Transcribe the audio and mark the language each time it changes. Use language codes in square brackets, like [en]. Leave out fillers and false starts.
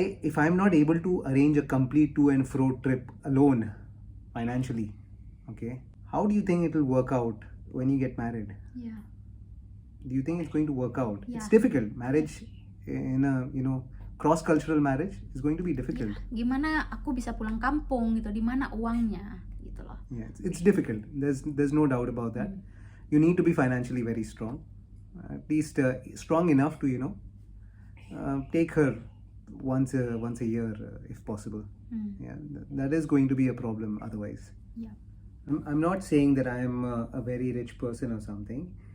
[en] If I'm not able to arrange a complete to and fro trip alone, financially, Okay, how do you think it will work out when you get married? Yeah. Do you think it's going to work out? It's Yeah. difficult. Marriage in a cross-cultural marriage is going to be difficult. [id] Gimana aku bisa pulang kampung gitu, di mana uangnya gitu loh. [en] Yeah, it's difficult. There's no doubt about that. You need to be financially very strong, at least strong enough to take her once a year if possible. Yeah, that is going to be a problem otherwise. Yeah. I'm not saying that I'm a very rich person or something.